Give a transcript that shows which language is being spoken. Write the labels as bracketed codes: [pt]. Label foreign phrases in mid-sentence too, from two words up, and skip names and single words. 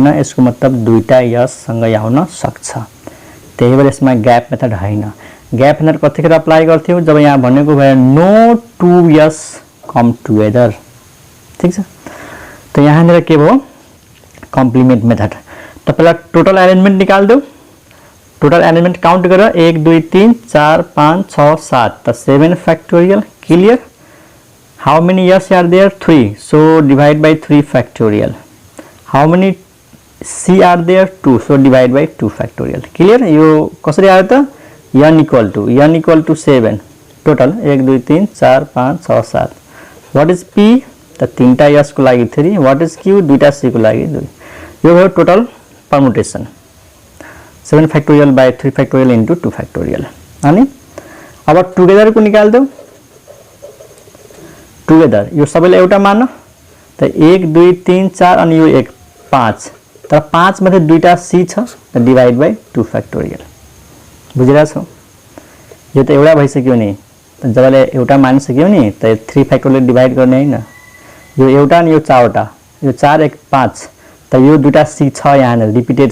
[ne] यसको मतलब दुईटा यस सँगै आउन सक्छ त्यही भएर यसमा [en] gap method [ne] हैन [en] gap method [ne] कतिखेर अप्लाई गर्थ्यौ जब यहाँ भनेको भए [en] no two S come together [ne] ठीक छ त यहाँनिर के भयो [en] complement method [ne] तपाईलाई [en] total arrangement [hi] निकाल दो [en] total arrangement count [ne] गर 1 2 3 4 5 6 7 त 7 [en] factorial clear how many S are there 3 so divide by 3 factorial how many C are there 2 so divide by 2 factorial clear [ne] यो कसरी आयो त [en] n equal to 7 total 1 2 3 4 5 6 7 what is p [ne] त तीनटा यस को लागि [en] 3 what is q [ne] दुईटा c को लागि 2 यो भयो [en] total permutation 7 factorial by 3 factorial into 2 factorial [ne] अनि अब टुगेदर को [hi] निकाल दो [ne] टुगेदर यो सबैले एउटा मान त 1 2 3 4 अनि यो 1 5 तर 5 मध्ये दुईटा c छ त [en] divide by 2 factorial [ne] बुझिरा छौ यो त एउटा भइसक्यो नि त जबले एउटा मानिसक्यो नि त [en] 3 factorial divide [ne] गर्ने हैन यो एउटा अनि यो चारवटा यो 4 1 5 त यो दुईटा c छ यहाँ रिपिटेड